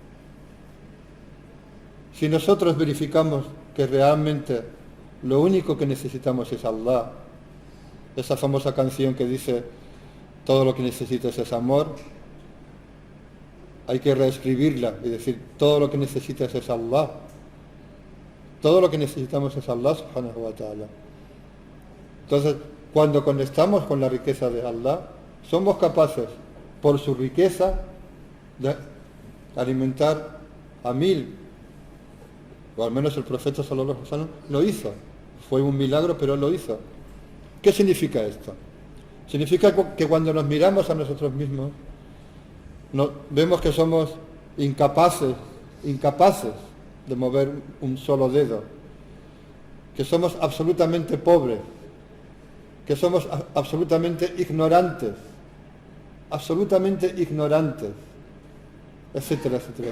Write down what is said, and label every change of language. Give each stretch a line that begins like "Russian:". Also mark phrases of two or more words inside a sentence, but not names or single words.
Spanish: Si nosotros verificamos que realmente lo único que necesitamos es Allah, esa famosa canción que dice todo lo que necesitas es amor, hay que reescribirla y decir todo lo que necesitas es Allah. Todo lo que necesitamos es Allah
Arabic: سبحانه وتعالى.
Spanish: Entonces, cuando conectamos con la riqueza de Allah, somos capaces, por su riqueza, de alimentar a 1000, o al menos el profeta
Arabic: صلى الله عليه وسلم
Spanish: lo hizo. Fue un milagro, pero lo hizo. ¿Qué significa esto? Significa que cuando nos miramos a nosotros mismos, vemos que somos incapaces de mover un solo dedo, que somos absolutamente pobres, que somos absolutamente ignorantes, etcétera, etcétera.